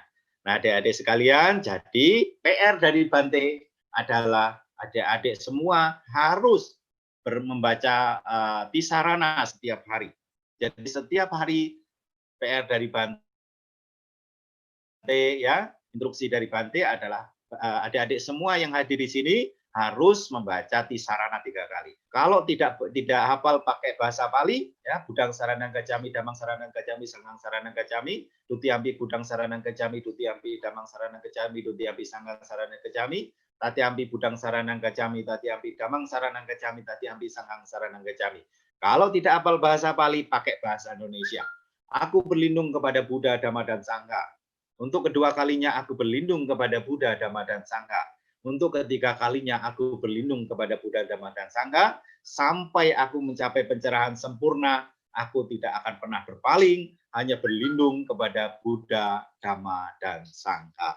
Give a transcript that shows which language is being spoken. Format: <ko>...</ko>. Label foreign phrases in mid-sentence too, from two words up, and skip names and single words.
<id>Nah, adik-adik sekalian, jadi PR dari Bante adalah adik-adik semua harus membaca Tisarana setiap hari. Jadi setiap hari PR dari Bante, ya, instruksi dari Bante adalah adik-adik semua yang hadir di sini harus membaca Tisarana 3 kali. Kalau tidak hafal pakai bahasa Pali, ya,</id> <pi>Budang Saranang Gacami, Damang Saranang Gacami, Sanghang Saranang Gacami, Dutiyampi Budang Saranang Gacami, Dutiyampi Damang Saranang Gacami, Dutiyampi Sanghang Saranang Gacami, Tatiampi Budang Saranang Gacami, Tatiampi Damang Saranang Gacami, Tatiampi Sanghang Saranang Gacami.</pi> <id>Kalau tidak hafal bahasa Pali, pakai bahasa Indonesia. Aku berlindung kepada Buddha, Dhamma, dan Sangha. Untuk kedua kalinya aku berlindung kepada Buddha, Dhamma, dan Sangha. Untuk ketiga kalinya aku berlindung kepada Buddha, Dhamma, dan Sangha. Sampai aku mencapai pencerahan sempurna, aku tidak akan pernah berpaling, hanya berlindung kepada Buddha, Dhamma, dan Sangha.</id>